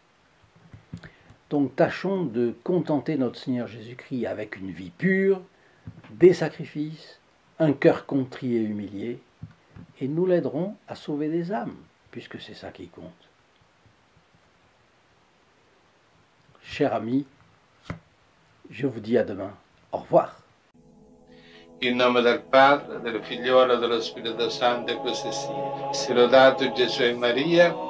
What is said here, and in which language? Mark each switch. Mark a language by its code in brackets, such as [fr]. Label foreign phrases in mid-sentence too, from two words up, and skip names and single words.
[fr] Donc tâchons de contenter notre Seigneur Jésus-Christ avec une vie pure, des sacrifices, un cœur contrit et humilié, et nous l'aiderons à sauver des âmes, puisque c'est ça qui compte. Chers amis, je vous dis à demain. Au revoir. [it] In nome del Padre, del Figliolo e dello Spirito Santo, e così sia. Sia lodato Gesù e Maria,